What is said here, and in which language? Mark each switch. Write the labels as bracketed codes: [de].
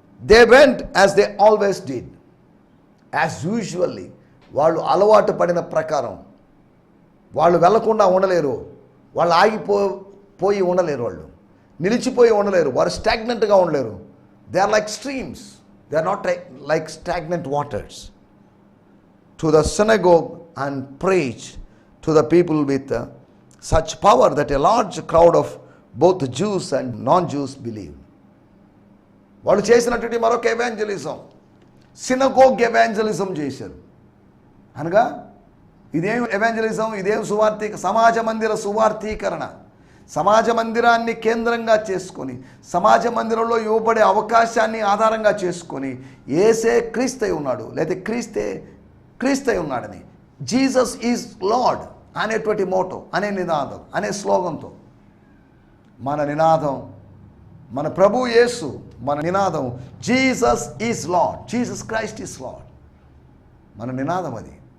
[en] They went as they always did, as usually. [te] వాళ్ళు అలవాటు పడిన ప్రకారం వాళ్ళు వెళ్లకుండా ఉండలేరు, వాళ్ళు ఆగిపోయి ఉండలేరు, వాళ్ళు నిలిచిపోయి ఉండలేరు, వారు స్టాగ్నెంట్గా ఉండలేరు. [en] They are like streams, they are not like stagnant waters. To the synagogue and preach to the people with such power that a large crowd of both Jews and non-Jews believed. [te] వాళ్ళు చేసినటువంటి మరొక evangelism, synagogue evangelism చేశారు. అనగా ఇదేం evangelism, ఇదేం సువార్థిక, సమాజ మందిర సువార్థీకరణ. సమాజ మందిరాన్ని కేంద్రంగా చేసుకొని, సమాజ మందిరంలో ఇవ్వబడే అవకాశాన్ని ఆధారంగా చేసుకొని, యేసే క్రీస్తై ఉన్నాడు, లేదా క్రీస్తై ఉన్నాడని, [en] Jesus is Lord [te] అనేటువంటి మోటో, అనే నినాదం, అనే స్లోగంతో మన నినాదం, మన ప్రభు యేసు, మన నినాదం Jesus is lord, [en] Jesus Christ is Lord. [te] మన నినాదం అది.